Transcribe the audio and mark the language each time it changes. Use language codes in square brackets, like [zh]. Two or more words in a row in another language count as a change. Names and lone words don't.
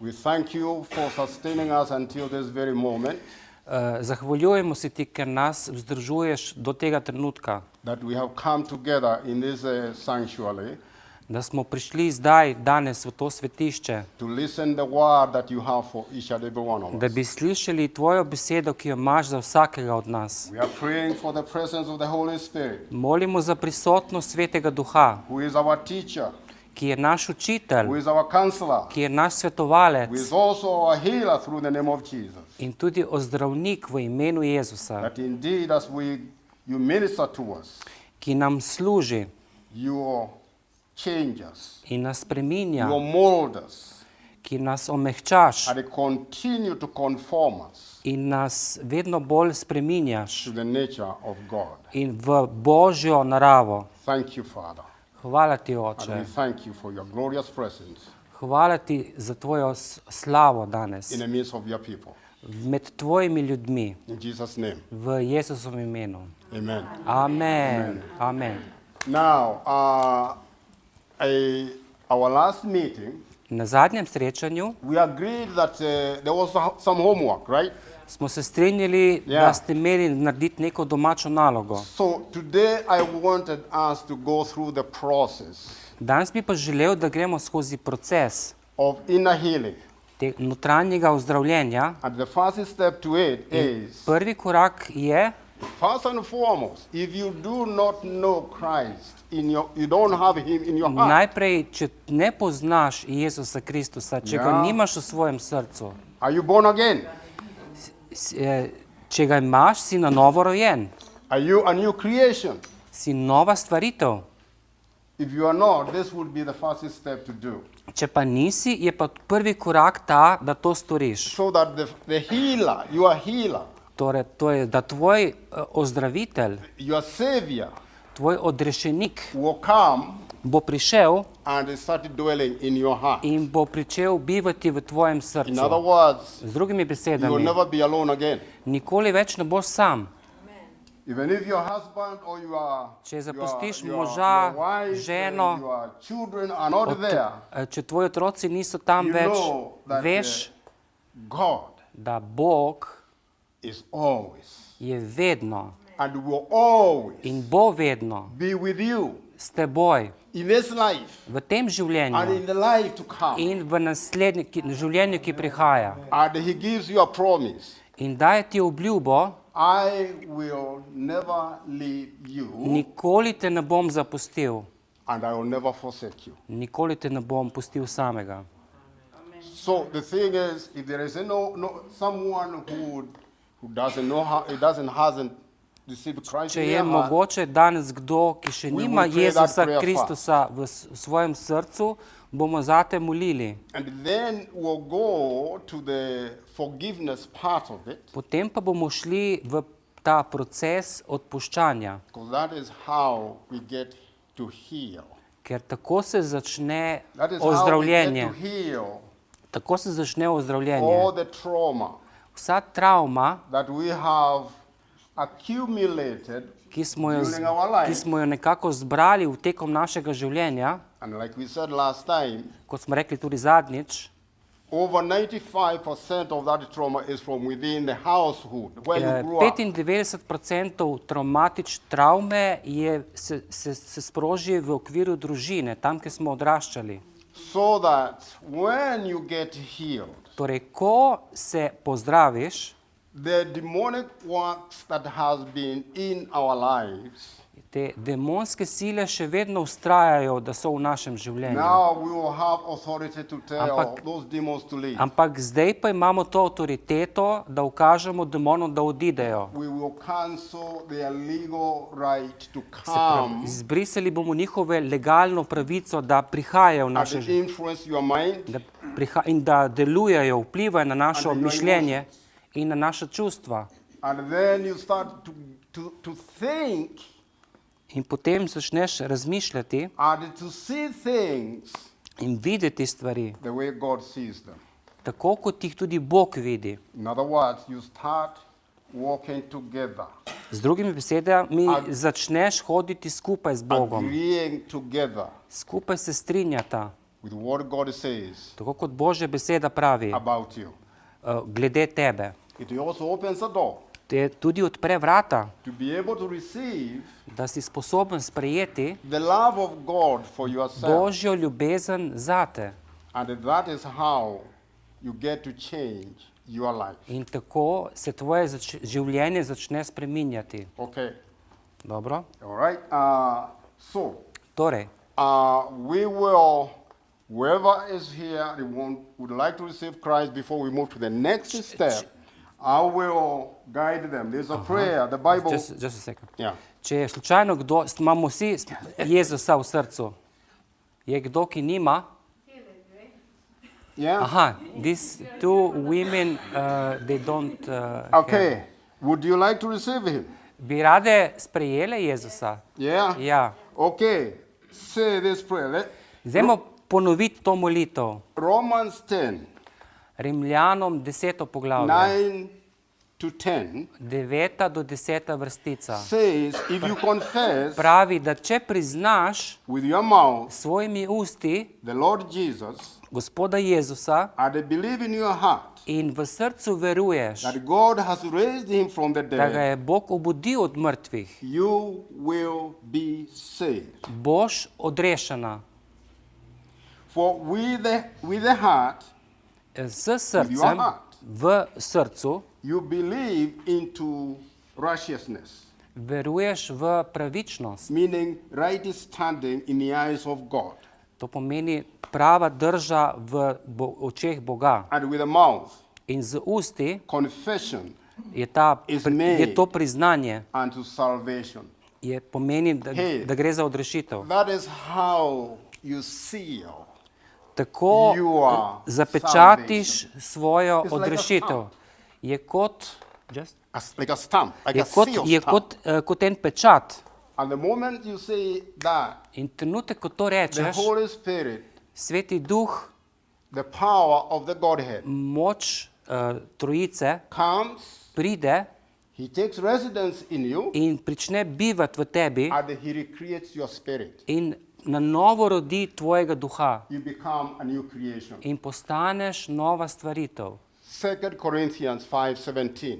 [en] We thank you for sustaining us until this very moment. [sl] Zahvaljujemo se ti, ker nas vzdržuješ do tega trenutka, [en] That we have come together in this sanctuary [sl] da smo prišli zdaj, danes v to svetišče, [en] to listen the word that you have for each and every one of [sl] da [en] us. [sl] bi slišali tvojo besedo, ki jo imaš za vsakega od nas. [en] We are praying for the presence of the Holy Spirit, [sl] Molimo za prisotnost Svetega Duha, [en] who is our teacher, [sl] ki je naš učitelj, [en] who is our counselor, [sl] ki je naš svetovalec [en] who is also our healer through the name of Jesus. [sl] in tudi ozdravnik v imenu Jezusa, [en] That indeed, as you minister to us, [sl] ki nam služi [en] you change us, [sl] in nas spreminja, [en] you mold us, [sl] ki nas omehčaš [en] and continue to conform us [sl] in nas vedno bolj spreminjaš [en] to the nature of God. [sl] in v Božjo naravo. [en] Thank you, Father. [sl] Hvala ti, [en] And [sl] Oče. [en] we thank you for your glorious presence [sl] Hvala ti za tvojo slavo danes [en] in the midst of your people. [sl] med tvojimi ljudmi [en] In Jesus' name, [sl] v Jezusovem imenu. [en] amen. [sl] Amen. Amen. [en] Now, our last meeting, [sl] Na zadnjem srečanju [en] we agreed that there was some homework, right? [sl] smo se strinjali, Ja. da ste imeli narediti neko domačo nalogo. [en] So today I wanted us to go through the process [sl] Danes bi pa želel, da gremo skozi proces [en] of inner healing. [sl] notranjega ozdravljenja. [en] And the first step to it is, [sl] Prvi korak je, [en] first and foremost, if you do not know Christ, you don't have him in your heart, [sl] najprej, če ne poznaš Jezusa Kristusa, če ga Ja. nimaš v svojem srcu, [en] are you born again? [sl] če ga imaš, si na novo rojen, [en] Are you a new creation? [sl] si nova stvaritev. [en] If you are not, this would be the first step to do. [sl] Če pa nisi, je pa prvi korak ta, da to storiš. [en] So that the healer, your healer, [sl] Torej, to je, da tvoj ozdravitelj, [en] your savior [sl] tvoj odrešenik [en] will come [sl] bo prišel [en] and start dwelling in your heart. [sl] in bo pričel bivati v tvojem [en] In other [sl] srcu. [en] words, [sl] Z drugimi [en] you will [sl] besedami, [en] never be alone again. [sl] nikoli več ne boš sam. [en] Even if your husband or [sl] Če zapustiš [en] your [sl] moža, [en] wife, [sl] ženo, [en] your children are not there, [sl] če tvoji otroci niso tam [en] you [sl] več, [en] know that [sl] veš, [en] God [sl] da Bog [en] is always [sl] je vedno [en] and will always [sl] in bo vedno [en] be with you [sl] s teboj [en] in this life [sl] v tem [en] and [sl] življenju [en] in the life to come. [sl] in v življenju, ki prihaja. [en] And he gives you a promise. [sl] In daje ti obljubo, [en] I will never leave you [sl] nikoli te ne bom zapustil, [en] and I will never forsake you. [sl] nikoli te ne bom pustil samega. [en] So the thing is, if there is someone who doesn't know how, hasn't received Christ [sl] Če [en] in [sl] je [en] their heart, [sl] mogoče danes kdo, ki še [en] We [sl] nima [en] will pray that [sl] Jezusa [en] prayer [sl] Kristusa v svojem srcu, bomo zate molili. [en] and then we'll go to the forgiveness part of it, [sl] Potem pa bomo šli v ta proces odpuščanja, [en] because that is how we get to heal. [sl] ker tako se začne [en] That is how we get [sl] ozdravljenje. [en] to heal [sl] Tako se začne [en] all [sl] ozdravljenje. [en] the trauma [sl] Vsa travma, [en] that we have accumulated [sl] ki smo jo nekako zbrali v tekom našega življenja, [en] and like we said last time, [sl] kot smo rekli tudi zadnjič, [en] over 95% of that trauma is from within the household where you grew up. [sl] 95% travme se sproži v okviru družine, tam, kjer smo odraščali. [en] So that when you get healed, [sl] Torej, ko se pozdraviš, [en] the demonic works that has been in our lives, [sl] te demonske sile še vedno vztrajajo, da so v našem življenju. [en] now we will have authority to tell [sl] Ampak- [en] those demons to leave. [sl] Ampak zdaj pa imamo to avtoriteto, da ukažemo demonom, da odidejo. [en] We will cancel their legal right to [sl] Se pravi, [en] come [sl] izbrisali bomo njihove legalno pravico, da prihajajo v [en] and [sl] naše življenje [en] influence your mind [sl] in da delujejo, vplivajo na naše [en] And your [sl] mišljenje in na naša čustva. [en] and then you start to think [sl] In potem začneš razmišljati [en] and to see things [sl] in videti stvari, [en] the way God sees them. [sl] tako kot jih tudi Bog vidi. [en] In other words, you start walking together, [sl] Z drugimi besedami, začneš hoditi skupaj z Bogom. [en] agreeing together, [sl] Skupaj se strinjata. [en] with what God says [sl] tako kot Božja beseda pravi [en] about you. [sl] glede tebe. [en] It also opens the door [sl] Te tudi odpre vrata, [en] to be able to receive [sl] da si sposoben sprejeti [en] the love of God for yourself. [sl] Božjo ljubezen zate. [en] And that is how you get to change your life. [sl] In tako se tvoje življenje začne spreminjati. [en] Okay. [sl] Dobro? [en] All right. So, [sl] Torej, [en] we will, whoever is here would like to receive Christ before we move to the next step, I will guide them. There's a prayer, the Bible. just a second. Yeah. [sl] Če je slučajno kdo, imamo vsi Jezusa v srcu. Je kdo, ki nima? [en] Yeah. Aha, these two women, they don't Okay. have. Would you like to receive him? [sl] Bi rade sprejele Jezusa? [en] Yeah. [sl] Ja. [en] Okay. Say this prayer. [sl] Zdajmo ponoviti to molitev. [en] Romans 10, [sl] Rimljanom 10. poglavje, [en] 9 to 10 [sl] 9. do 10. vrstica. [en] says, if you confess [sl] Pravi, da če priznaš [en] with your mouth [sl] s svojimi usti [en] the Lord Jesus [sl] Gospoda Jezusa [en] and believe in your heart [sl] in v srcu veruješ, [en] that God has raised him from the [sl] da ga [en] dead, [sl] je Bog obudil od mrtvih, [en] you will be saved. [sl] boš odrešena. [en] For with the heart [sl] S srcem, v srcu, [en] you believe into righteousness, [sl] veruješ v pravičnost. [en] meaning right standing in the eyes of God. [sl] To pomeni prava drža v očeh Boga. [en] And with the mouth, [sl] In z usti [en] confession [sl] je to priznanje, [en] unto salvation. [sl] pomeni, [en] Hey. [sl] da gre za odrešitev. [en] That is how you seal. [sl] Tako [en] You are [sl] zapečatiš svojo [en] It's like a [sl] odrešitev. [en] stamp. [sl] Je kot, [en] Like a stamp, like [sl] je [en] a [sl] kot, [en] seal [sl] je [en] stamp. [sl] kot en pečat. [en] And the moment you say that, [sl] In trenutek, ko to [en] the [sl] rečeš, [en] Holy Spirit, [sl] Sveti Duh, [en] the power of the Godhead, [sl] moč trojice, [en] comes, [sl] pride [en] he takes residence in you, [sl] in prične bivati v tebi [en] and he recreates your spirit. [sl] in na novo rodi tvojega duha [en] You become a new creation. [sl] in postaneš nova stvaritev. [en] 2 Corinthians 5:17.